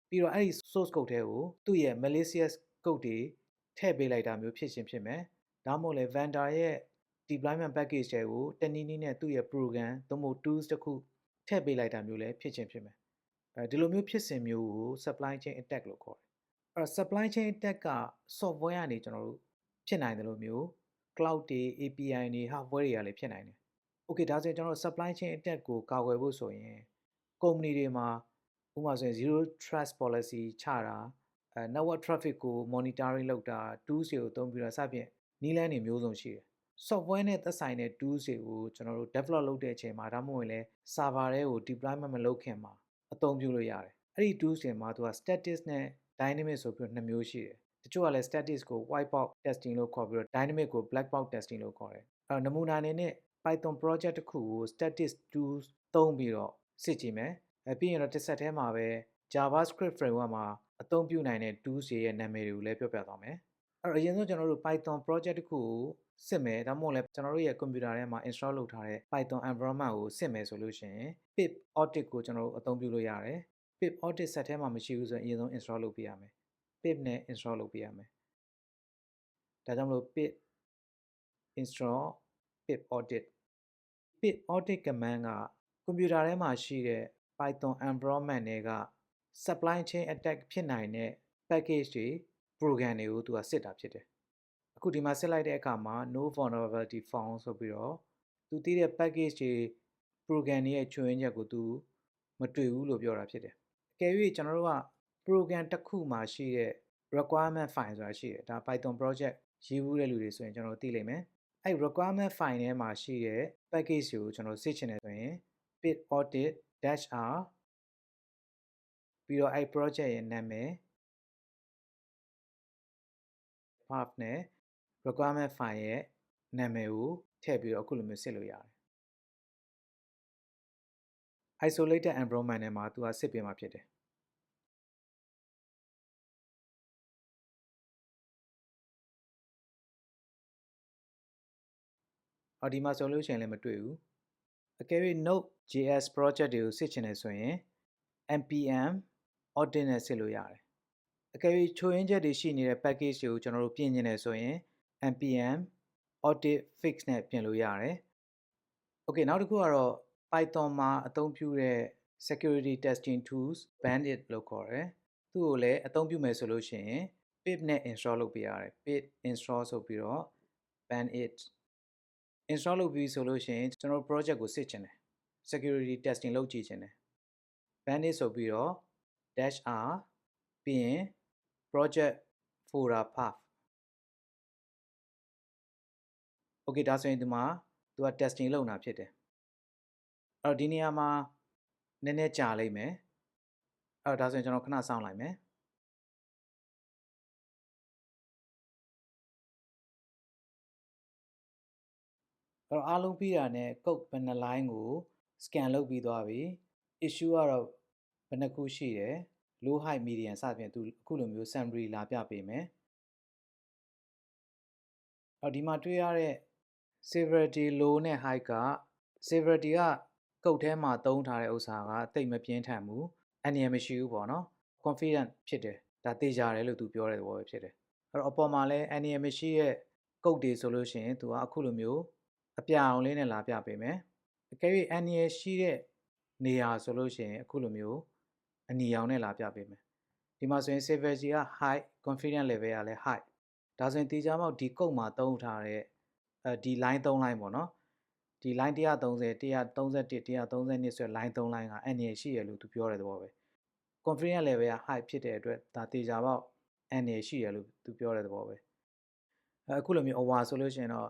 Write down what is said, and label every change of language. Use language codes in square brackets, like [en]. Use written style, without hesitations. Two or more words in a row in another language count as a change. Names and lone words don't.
[my] ပြီးတော့အဲ့ဒီ [en] source code [my] ထဲကိုသူ့ရဲ့ [en] malicious code [my] တွေထည့်ပေးလိုက်တာမျိုးဖြစ်ခြင်းဖြစ်မယ်ဒါမှမဟုတ်လေ vendor ရဲ့ [en] deployment package [my] တွေကိုတနည်းနည်းနဲ့သူ့ရဲ့ program သို့မဟုတ် tools တစ်ခုထည့်ပေးလိုက်တာမျိုးလည်းဖြစ်ခြင်းဖြစ်မယ်ဒီလိုမျိုးဖြစ်စဉ်မျိုးကို [en] supply chain attack [my] လို့ခေါ်တယ်အဲ့တော့ [en] supply chain attack [my] က software ကနေကျွန်တော်တို့ဖြစ်နိုင်တယ်လို့မျိုး cloud တွေ API တွေ hardware တွေကလည်းဖြစ်နိုင်တယ်။ Okay ဒါဆိုရင်ကျွန်တော်တို့ [en] supply chain attack [my] ကိုကာကွယ်ဖို့ဆိုရင် company တွေမှာဥပမာဆိုရင် [en] zero trust policy [my] ချတာ [en] network traffic [my] ကို monitoring လုပ်တာ tools တွေကိုအသုံးပြုတာစသဖြင့်နည်းလမ်းတွေမျိုးစုံရှိတယ်။ software နဲ့သက်ဆိုင်တဲ့ tools တွေကိုကျွန်တော်တို့ develop လုပ်တဲ့အချိန်မှာဒါမှမဟုတ်လည်း server တွေကို deployment မလုပ်ခင်မှာအသုံးပြုလို့ရတယ်။အဲ့ဒီ tools တွေမှာသူက static နဲ့ dynamic ဆိုပြီးနှစ်မျိုးရှိတယ် ။တချို့ကလည်း static ကို [en] white box testing [my] လို့ခေါ်ပြီးတော့ dynamic ကို [en] black box testing [my] လို့ခေါ်တယ်။အဲ့တော့နမူနာအနေနဲ့ [en] Python project [my] တစ်ခုကို [en] static tools [my] သုံး ပြီးတော့စစ်ကြည့်မယ်။ပြီးရင်တော့တစ်ဆက်တည်းမှာပဲ [en] JavaScript framework [my] မှာအသုံးပြုနိုင်တဲ့ tools တွေရဲ့နာမည်တွေကိုလည်းပြောပြသွားမယ်။အဲ့တော့အရင်ဆုံးကျွန်တော်တို့ [en] Python project [my] တစ်ခုကိုစစ်မယ်ဒါမှမဟုတ်လည်းကျွန်တော်တို့ရဲ့ computer ထဲမှာ install လုပ်ထားတဲ့ [en] Python environment [my] ကိုစစ်မယ်ဆိုလို့ရှိရင် [en] pip audit [my] ကိုကျွန်တော်တို့အသုံးပြုလို့ရတယ်။ [en] pip audit [my] ဆက်ထဲမှာမရှိဘူးဆိုရင်အရင်ဆုံး install လုပ်ပေးရမယ်။ pip နဲ့ install လုပ်ပေးရမယ်။ဒါကြောင့်မလို့ pip [en] install pip audit command [my] က computer ထဲမှာရှိတဲ့ [en] Python environment [my] တွေက [en] supply chain attack [my] ဖြစ်နိုင်တဲ့ package တွေ program တွေကိုသူကစစ်တာဖြစ်တယ်။အခုဒီမှာစစ်လိုက်တဲ့ အခါမှာ [en] no vulnerability found [my] ဆိုပြီးတော့သူသိတဲ့ package တွေ program တွေရဲ့ချွင်းချက်ကိုသူမတွေ့ဘူးလို့ပြောတာဖြစ်တယ်။အကယ်၍ကျွန်တော်တို့က program တစ်ခုမှာရှိတဲ့ [en] requirement file [my] ဆိုတာရှိတယ်ဒါ [en] Python project [my] ရေးဘူးတဲ့လူတွေဆိုရင်ကျွန်တော်သိလိမ့်မယ်အဲ့ [en] requirement file [my] ထဲမှာရှိတဲ့ package ကိုကျွန်တော်စစ်ချင်တယ်ဆိုရင် [en] pip audit -r [my] ပြီးတော့အဲ့ project ရဲ့နာမည် path နဲ့ [en] requirement file [my] ရဲ့နာမည်ကိုထည့်ပြီးတော့အခုလိုမျိုးစစ်လို့ရတယ် [en] isolated environment [my] ထဲမှာသူကစစ်ပေးမှာဖြစ်တယ် ဒီမှာဆိုလို့ရှိရင်လည်းမတွေ့ဘူးအကယ်၍ [en] Node.js project [my] တွေကိုစစ်ချင်တယ်ဆိုရင် [en] npm audit [my] နဲ့စစ်လို့ရတယ်အကယ်၍ချိုးရင်းချက် တွေရှိနေတဲ့ package တွေကိုကျွန်တော်တို့ပြင်ကျင်တယ်ဆိုရင် [en] npm audit fix [my] နဲ့ပြင်လို့ရတယ် Okay နောက် တစ်ခုကတော့ Python မှာအသုံးပြုတဲ့ [en] security testing tools bandit [my] လို့ခေါ်တယ်သူ့ကိုလည်းအသုံးပြုမယ်ဆိုလို့ရှိရင် pip နဲ့ install လုပ်ပေးရတယ် [en] pip install [my] ဆိုပြီးတော့ [en] bandit install [my] လုပ်ပြီးဆိုလို့ရှိရင်ကျွန်တော် project ကိုစစ်ချင်တယ် [en] security testing [my] လုပ်ကြည့်ချင်တယ် bandit ဆိုပြီးတော့ -r ပြီးရင် [en] project folder path [my] Okay ဒါဆိုရင်ဒီမှာသူက testing လုပ်နေတာဖြစ်တယ်အဲ့တော့ဒီနေရာမှာနည်းနည်းကြာလိမ့်မယ်အဲ့တော့ဒါဆိုရင်ကျွန်တော်ခဏစောင့်လိုက်မယ် အဲ့တော့အားလုံးပြီးတာနဲ့ code ဘယ်နှ line ကို scan လုပ်ပြီးသွားပြီ issue ကတော့ဘယ်နှခုရှိတယ် [en] low high medium [my] စသဖြင့်သူအခုလိုမျိုး summary လာပြပေးမယ်အဲ့ဒီမှာတွေ့ရတဲ့ severity low နဲ့ high က severity က code ထဲမှာသုံးထားတဲ့ဥစ္စာကတိတ်မပြင်းထန်ဘူးအန္တရာယ်မရှိဘူးပေါ့နော် confident ဖြစ်တယ်ဒါသေချာတယ်လို့သူပြောတဲ့သဘောပဲဖြစ်တယ်အဲ့တော့အပေါ်မှာလည်းအန္တရာယ်မရှိတဲ့ code တွေဆိုလို့ရှိရင်သူက အခုလိုမျိုးအပြအောင်လေးနဲ့လာပြပေးမယ်အကယ်၍အန္တရာယ်ရှိတဲ့နေရာဆိုလို့ရှိရင်အခုလိုမျိုးအနီရောင်နဲ့လာပြပေးမယ်ဒီမှာဆိုရင် severity က [en] high confidence level [my] ကလည်း high ဒါဆိုရင်တေချာပေါက်ဒီ code မှာသုံးထားတဲ့ဒီ [en] line 3 line [my] ပေါ့နော်ဒီ [en] line 130 131 132 [my] ဆိုတဲ့ line [en] 3 line [my] ကအန္တရာယ်ရှိရလို့သူပြောတဲ့သဘောပဲ [en] confidence level [my] က high ဖြစ်တဲ့အတွက်ဒါတေချာပေါက်အန္တရာယ်ရှိရလို့သူပြောတဲ့သဘောပဲအခုလိုမျိုး over ဆိုလို့ရှိရင်တော့